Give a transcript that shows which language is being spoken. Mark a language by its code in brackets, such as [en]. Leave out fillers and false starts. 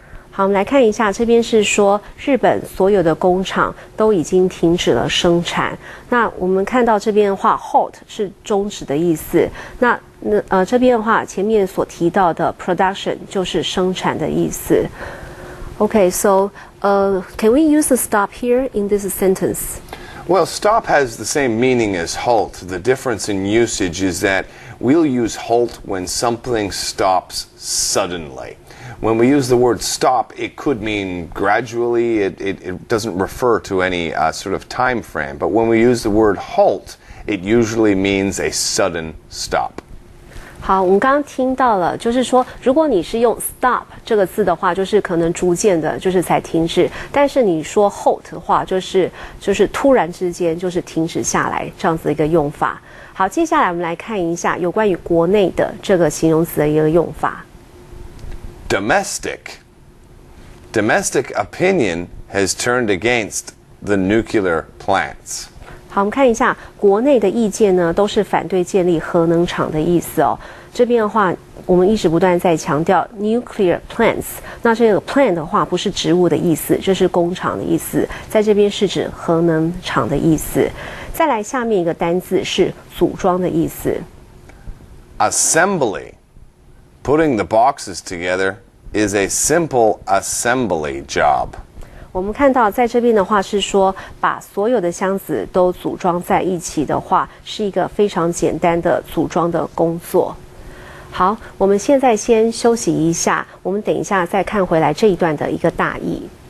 [zh] 好，我们来看一下，这边是说日本所有的工厂都已经停止了生产。那我们看到这边的话 ，halt 是终止的意思。那这边的话，前面所提到的 production 就是生产的意思。 [en] Okay, so can we use the stop here in this sentence? Well, stop has the same meaning as halt. The difference in usage is that we'll use halt when something stops suddenly. When we use the word stop, it could mean gradually. It doesn't refer to any sort of time frame. But when we use the word halt, it usually means a sudden stop. [zh] 好，我们刚刚听到了，就是说，如果你是用 stop 这个字的话，就是可能逐渐的，就是才停止；但是你说 halt 的话，就是突然之间就是停止下来这样子的一个用法。好，接下来我们来看一下有关于国内的这个形容词的一个用法。 [en] Domestic. Domestic opinion has turned against the nuclear plants. [zh] 好，我们看一下国内的意见呢，都是反对建立核能厂的意思哦。这边的话，我们一直不断在强调 nuclear plants。那这个 plant 的话，不是植物的意思，这是工厂的意思，在这边是指核能厂的意思。再来，下面一个单字是组装的意思。 [en] Assembly. Putting the boxes together is a simple assembly job. [zh] 我们看到在这边的话是说，把所有的箱子都组装在一起的话，是一个非常简单的组装的工作。好，我们现在先休息一下，我们等一下再看回来这一段的一个大意。